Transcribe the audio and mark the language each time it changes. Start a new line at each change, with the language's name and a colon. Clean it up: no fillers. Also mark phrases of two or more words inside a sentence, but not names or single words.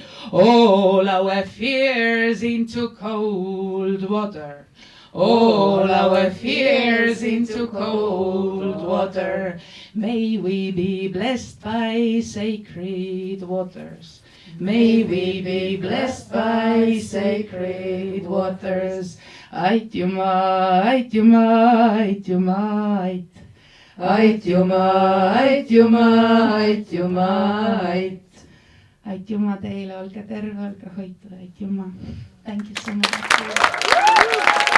English: All our fears into cold water. All our fears into cold water. May we be blessed by sacred waters. May we be blessed by sacred waters.
Estonian: Aitüma, aitüma, aitüma, ait. Aitüma, aitüma, aitüma, ait. Aitüma teile, olge terve, olge hoitud, aitüma.
English: Thank you so much.